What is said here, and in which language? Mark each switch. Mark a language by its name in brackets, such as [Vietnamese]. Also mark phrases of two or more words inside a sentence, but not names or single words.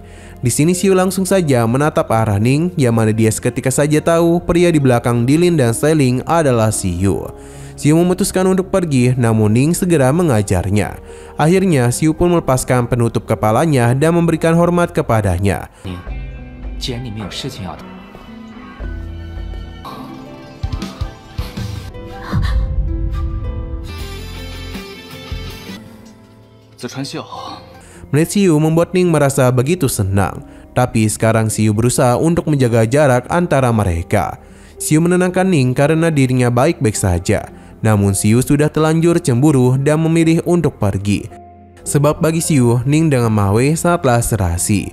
[Indonesian] Di sini Xiu langsung saja menatap arah Ning, yang mana dia seketika saja tahu pria di belakang Dilin dan Stelling adalah Xiu. Xiu memutuskan untuk pergi, namun Ning segera mengajarnya. Akhirnya Xiu pun melepaskan penutup kepalanya dan memberikan hormat kepadanya. [Chinese] 既然你们有事情要谈，子川秀， [Indonesian] Melihat Xiu membuat Ning merasa begitu senang. Tapi sekarang Xiu berusaha untuk menjaga jarak antara mereka. Xiu menenangkan Ning karena dirinya baik-baik saja. Namun Xiu sudah terlanjur cemburu dan memilih untuk pergi. Sebab bagi Xiu, Ning dengan Ma Wei sangatlah serasi.